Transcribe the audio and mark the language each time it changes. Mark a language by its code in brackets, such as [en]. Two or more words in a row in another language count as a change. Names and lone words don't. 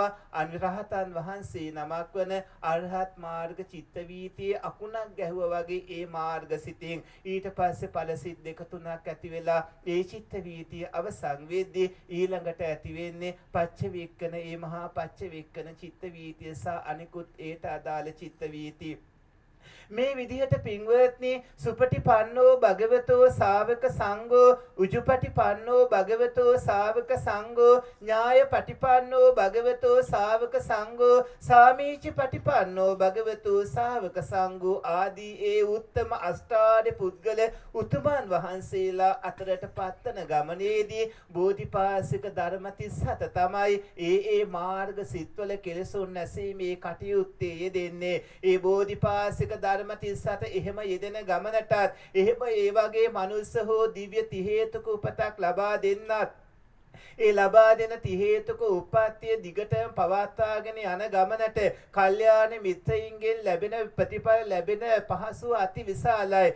[si] අනිරහතන් වහන්සේ නමක් වන අරහත් මාර්ග චිත්ත වීතියේ අකුණක් ගැහුවා වගේ ඒ මාර්ග සිතින් ඊට පස්සේ ඵල සිත් දෙක තුනක් ඇති වෙලා ඒ චිත්ත වීතිය අවසන් වෙද්දී ඊළඟට ඇති වෙන්නේ පච්ච වේක්කන ඒ මහා පච්ච වේක්කන චිත්ත වීතිය සහ අනිකුත් ඒට අදාළ චිත්ත වීතිය. මේ විදිහට පින්වත්නි [pi] සුපටිපන්නෝ භගවතෝ ශාවක සංඝෝ උජුපටිපන්නෝ භගවතෝ ශාවක සංඝෝ ඥායපටිපන්නෝ භගවතෝ ශාවක සංඝෝ සාමීචි පටිපන්නෝ භගවතෝ ශාවක සංඝෝ [si] ආදී ඒ උත්තම අෂ්ටාර්ය පුද්ගල උතුමන් වහන්සේලා අතරට පත්තන ගමනේදී බෝධිපාශික ධර්ම 37 තමයි ඒ මාර්ග සිත්වල කෙලෙසුන් නැසීමේ කටයුත්තේ යෙදෙන්නේ. ඒ බෝධිපාශික ධර්ම 37 එහෙම යෙදෙන ගමනටත් එහෙම ඒ වගේ මනුස්ස හෝ දිව්‍ය ති හේතුක උපතක් ලබා දෙන්නත් ඒ ලබා දෙන ති හේතුක උප්පත්තිය දිගටම පවත්වාගෙන යන ගමනට කල්යාණ මිත්‍රයින්ගෙන් ලැබෙන ප්‍රතිඵල ලැබෙන පහසුව අති විශාලයි.